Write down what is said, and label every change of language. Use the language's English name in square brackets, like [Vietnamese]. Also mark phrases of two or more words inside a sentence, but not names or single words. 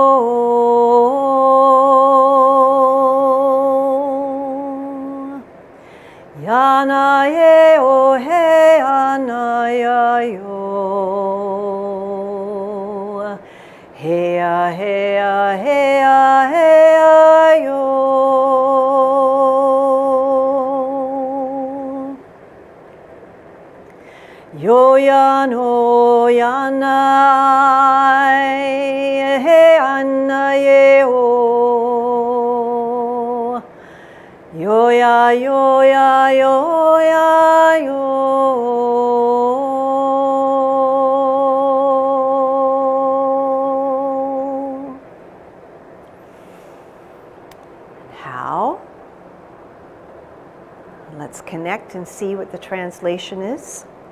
[English] Yana, ye, o, heya, na, ya, yo. Heya, heya, heya, heya, yo. Yo ya no yana he anna ye o. Yo ya yo ya yo ya yo. How? Let's connect and see what the translation is.